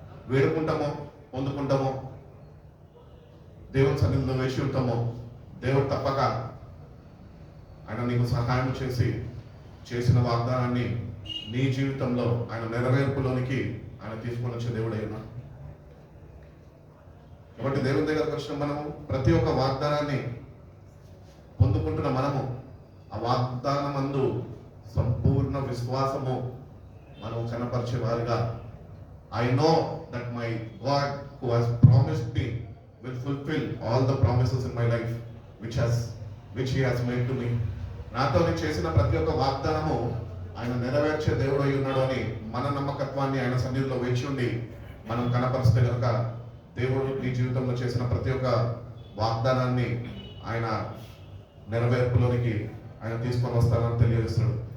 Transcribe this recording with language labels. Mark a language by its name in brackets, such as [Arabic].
[Telugu] వేడుకుంటామో, పొందుకుంటామో, దేవుని సన్నిధిలో వేసి ఉంటామో, దేవుడు తప్పక ఆయన నీకు సహాయం చేసి చేసిన వాగ్దానాన్ని నీ జీవితంలో ఆయన నెరవేర్పులోనికి ఆయన తీసుకొని వచ్చే దేవుడు అయినా. కాబట్టి దేవుని దగ్గరకు వచ్చిన మనము ప్రతి ఒక్క వాగ్దానాన్ని పొందుకుంటున్న మనము ఆ వాగ్దానమందు సంపూర్ణ విశ్వాసము మనం కనపరిచే వారిగా, [English] I know that my God who has promised me will fulfill all the promises in my life which he has made to me. [Telugu] నాతో చేసిన ప్రతి ఒక్క వాగ్దానము ఆయన నెరవేర్చే దేవుడు అయి ఉన్నాడు అని మన నమ్మకత్వాన్ని ఆయన సన్నిధిలో వేచి ఉండి మనం కనపరిస్తే కనుక దేవుడు నీ జీవితంలో చేసిన ప్రతి ఒక్క వాగ్దానాన్ని ఆయన నెరవేర్పులోనికి ఆయన తీసుకొని వస్తానని తెలియజేస్తున్నాడు.